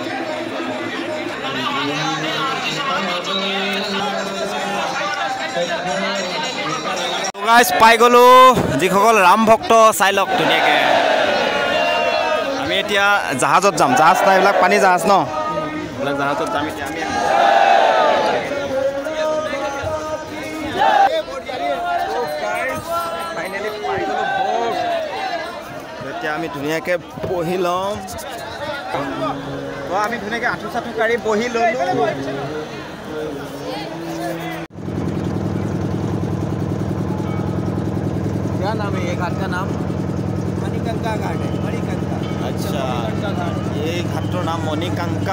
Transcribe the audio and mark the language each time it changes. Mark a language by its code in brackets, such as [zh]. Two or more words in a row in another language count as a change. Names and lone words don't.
[as] গাইছ পাই গ'লোঁ যিসকল ৰাম ভক্ত চাই লওক ধুনীয়াকৈ আমি এতিয়া জাহাজত যাম জাহাজ নাই এইবিলাক পানী জাহাজ ন এইবিলাক জাহাজত যাম এতিয়া আমি ফাইনেলি পাই গ'লোঁ এতিয়া আমি ধুনীয়াকৈ বহি ল'ম আমি ধুনীয়াকৈ আঁঠু চাঠু কাঢ়ি বহি ল'লোঁ [hi] क्या नाम है ये घाट का नाम मणिकंका घाट है मणिकंका अच्छा ये घाटर नाम मणिकंका